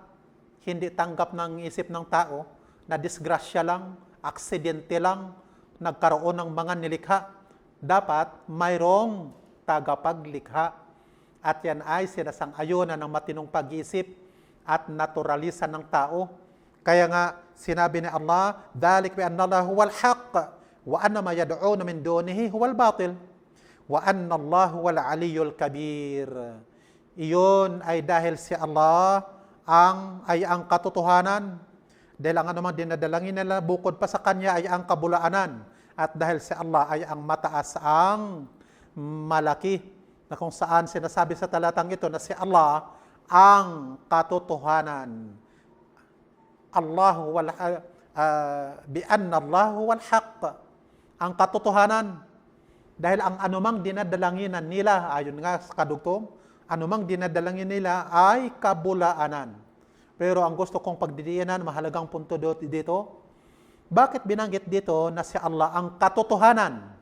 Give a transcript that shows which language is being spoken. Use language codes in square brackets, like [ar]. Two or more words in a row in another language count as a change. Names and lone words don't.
[tl] Hindi tanggap ng isip ng tao na disgrasya lang, aksidente lang, nagkaroon ng mga nilikha. Dapat mayroong tagapaglikha. At yan ay sinasang-ayunan ng matinong pag-iisip at naturalisan ng tao. Kaya nga, sinabi ni Allah, [ar] "ذلك بأن الله هو الحق وأن ما يدعون من دونه هو الباطل وأن الله هو العلي الكبير." [tl] Iyon ay dahil si Allah ay ang katotohanan. Dahil ang anumang dinadalangin nila bukod pa sa Kanya ay ang kabulaanan. At dahil si Allah ay ang mataas ang malaki, na kung saan sinasabi sa talatang ito na si Allah ang katotohanan. [ar] بأن الله والحق, [tl] ang katotohanan. Dahil ang anumang dinadalanginan nila, ayon nga sa kadugtong, anumang dinadalangin nila ay kabulaanan. Pero ang gusto kong pagdidiinan, mahalagang punto dito, bakit binanggit dito na si Allah ang katotohanan?